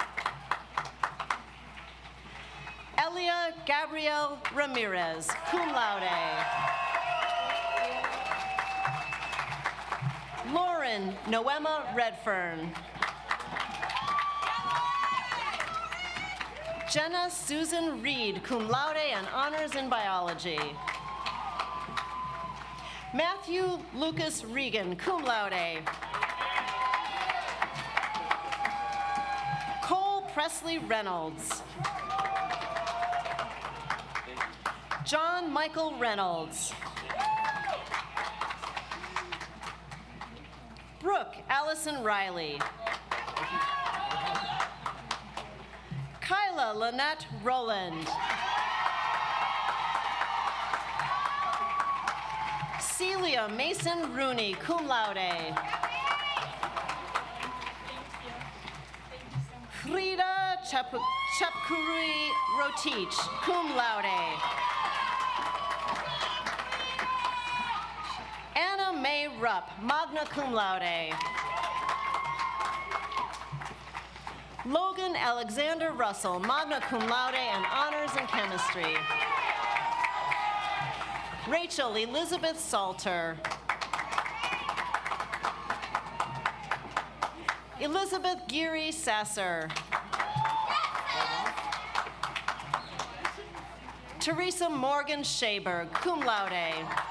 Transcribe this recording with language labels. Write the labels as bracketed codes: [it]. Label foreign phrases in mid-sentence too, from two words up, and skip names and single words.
[en] Elia Gabrielle Ramirez, [la] cum laude. [en] Lauren Noema Redfern. Jenna Susan Reed, [la] cum laude [en] and honors in biology. Matthew Lucas Regan, [la] cum laude. [en] Cole Presley Reynolds. John Michael Reynolds. Brooke Allison Riley. Kyla Lynette Rowland. Celia Mason Rooney, [la] cum laude. [en] Frida Chapkuri Rotich, [la] cum laude. [en] Anna May Rupp, [la] magna cum laude. [en] Logan Alexander Russell, [la] magna cum laude [en] and honors in chemistry. Rachel Elizabeth Salter. Elizabeth Geary Sasser. Teresa Morgan Shaberg, [la] cum laude.